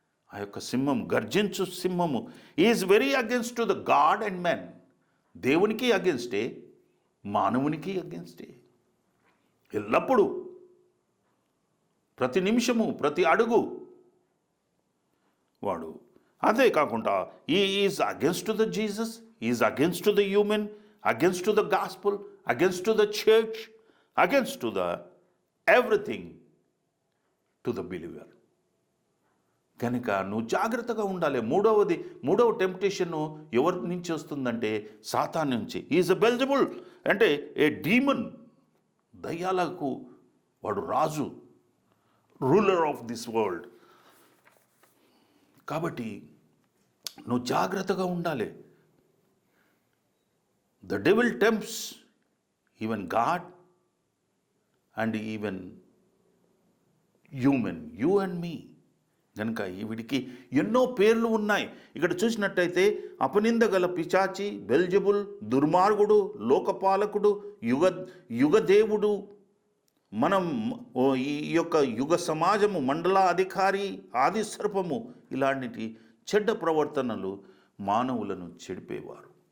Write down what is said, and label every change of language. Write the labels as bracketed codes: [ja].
[te] ఆ యొక్క సింహం, గర్జించు సింహము. [en] Is very against to the god and men. [te] దేవునికి అగెన్స్టే, మానవునికి అగెన్స్టే. ఎల్లప్పుడూ, ప్రతి నిమిషము, ప్రతి అడుగు వాడు. అదే కాకుండా [en] Is against to the Jesus, is against to the human, against to the gospel, against to the church, against to the everything to the believer. [te] కనుక నువ్వు జాగ్రత్తగా ఉండాలి. మూడవ టెంప్టేషన్ ఎవరి నుంచి వస్తుందంటే సాతాను నుంచి. [en] is a Beelzebub, అంటే a demon, [te] దయ్యాలకు వాడు రాజు, [en] Ruler of this world. [te] కాబట్టి నువ్వు జాగ్రత్తగా ఉండాలి. [en] The devil tempts even God and even human, you and me. [te] కనుక వీడికి ఎన్నో పేర్లు ఉన్నాయి. ఇక్కడ చూసినట్టయితే అపనిందగల పిశాచి, బెల్జబుల్, దుర్మార్గుడు, లోకపాలకుడు, యుగదేవుడు, మనం ఈ యొక్క యుగ సమాజము, మండల అధికారి, ఆది సర్పము, ఇలాంటి చెడ్డ ప్రవర్తనలు మానవులను చెడిపేవారు.